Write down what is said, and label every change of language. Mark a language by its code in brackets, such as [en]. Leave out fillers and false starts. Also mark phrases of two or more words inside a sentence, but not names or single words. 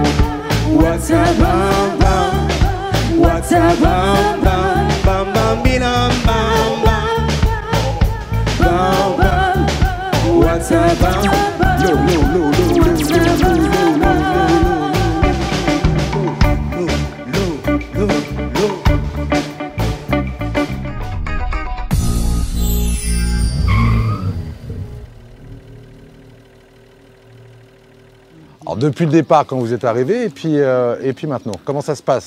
[en] What's a bam bam? What's a bam bam? Bam bam binam bam bam. Bam bam. What's a bam? Low, low, low, low, low, low, low, [fr] Alors depuis le départ, quand vous êtes arrivé, et puis maintenant, comment ça se passe?